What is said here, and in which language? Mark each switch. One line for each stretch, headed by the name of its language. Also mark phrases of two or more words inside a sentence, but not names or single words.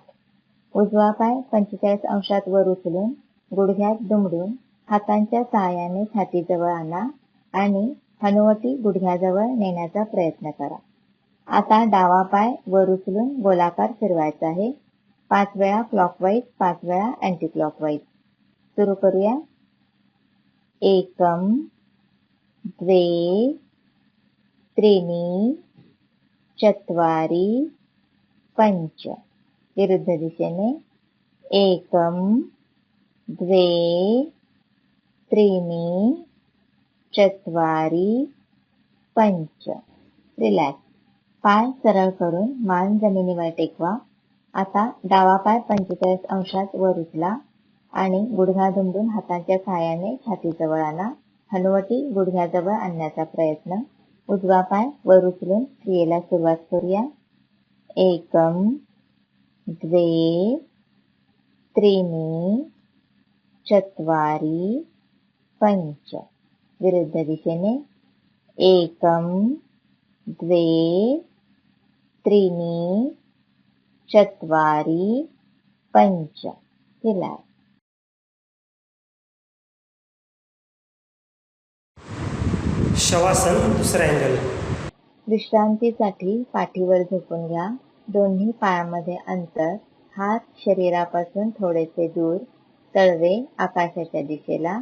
Marathi: उजवा पाय 45 अंशात वर उचलून गुडघ्यात दुमडून हातांच्या सहाय्याने छातीजवळ आणा आणि हनुवटी गुडघ्याजवळ नेण्याचा प्रयत्न करा. आता डावा पाय वर उचलून गोलाकार फिरवायचा आहे. 5 वेळा क्लॉकवाईज, 5 वेळा
English: anti clockwise.
Marathi: सुरू करूया.
Sanskrit: एकम द्वे त्रीणी चत्वारी पंच.
Marathi: विरुद्ध दिशेने.
Sanskrit: एकम द्वे त्रीणी चत्वारी पंच.
Marathi: रिलॅक्स. पाय सरळ करून मान जमिनीवर टेकवा. आता डावा पाय 45 अंशात वर उचला आणि गुडघा दुमडून हातांच्या सहाय्याने छातीजवळ आणा. हनुवटी गुडघ्याजवळ आणण्याचा प्रयत्न. उजवा पाय वर उचलून क्रियेला सुरुवात करूया.
Sanskrit: एकम द्वे त्रीणी चत्वारी पंच.
Marathi: विरुद्ध दिशेने.
Sanskrit: एकम द्वे त्रीणी चत्वारी पंच.
Marathi: रिलॅक्स. शवासन दुसरा अँगल. विश्रांतीसाठी पाठीवर झोपून घ्या. दोन्ही पायामध्ये अंतर, हात शरीरापासून थोडेसे दूर, तळवे आकाशाच्या दिशेला.